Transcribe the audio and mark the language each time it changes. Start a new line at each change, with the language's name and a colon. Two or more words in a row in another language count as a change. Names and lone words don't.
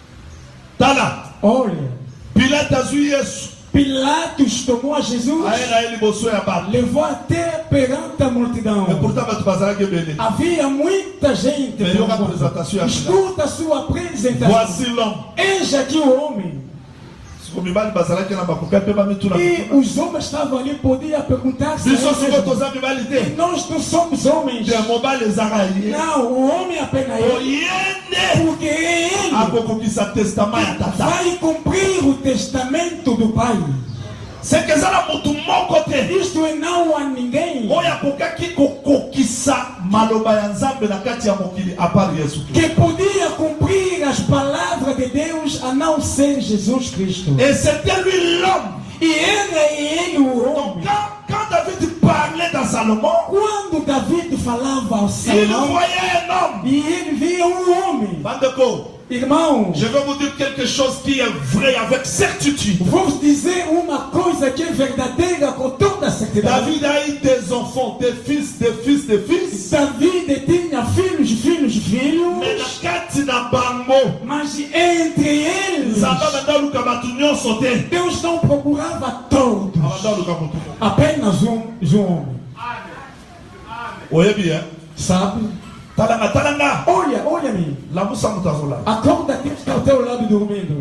Lingala: Tala.
Portuguese: Olha,
Lingala: Pilate azwi Yesu.
Portuguese: Pilatos tomou a Jesus,
Lingala: Aye na ye liboso ya bato.
Portuguese: levou até perante a multidão.
French: Mais pourtant
Lingala: bato bazalaki ebele.
Portuguese: Havia muita gente.
Lingala: Mais yoka apresentação ya Pilato.
Portuguese: Escuta a sua apresentação.
French: Voici l'homme.
Portuguese: Eis aqui o homem.
Lingala: Siko mibali bazalaki na bakoka pe bamituna.
Portuguese: E os homens estavam ali, podiam perguntar-se. a
Lingala: Biso
Portuguese: eles
Lingala: siko
Portuguese: mesmos,
Lingala: toza mibali te.
Portuguese: nós não somos homens.
Lingala: De mobali ezaka ye.
Portuguese: Não, o homem apenas ele.
Lingala: Oyende.
Portuguese: Porque é ele
Lingala: Akokokisa testament ya tata.
Portuguese: vai cumprir o testamento do Pai.
French: C'est que
Lingala: ezala mutu moko te.
Portuguese: Isto é não a ninguém
Lingala: Oyo akokaki kokokisa maloba ya Nzambe na kati ya mokili apart Yesu Kristo.
Portuguese: que podia cumprir as palavras de Deus a não ser Jesus Cristo.
French: Et c'était lui l'homme.
Portuguese: E era ele o
French: Donc
Portuguese: homem.
French: quand David parlait dans Salomon,
Portuguese: Quando David falava ao
French: il
Portuguese: Salomão,
French: voyait un homme.
Portuguese: e ele via homem.
Lingala: Bandeko,
Portuguese: Irmão,
French: je vais vous dire quelque chose qui est vrai avec certitude.
Portuguese: vou dizer uma coisa que é verdadeira com toda certeza.
French: David a eu des enfants, des fils, des fils, des fils.
Portuguese: David tinha filhos, filhos,
French: Mais
Portuguese: filhos.
Lingala: na kati na bango,
Portuguese: Mas entre Deus não procurava todos, apenas um homem. Sabe? Olha-me. Acorda quem está ao teu lado dormindo.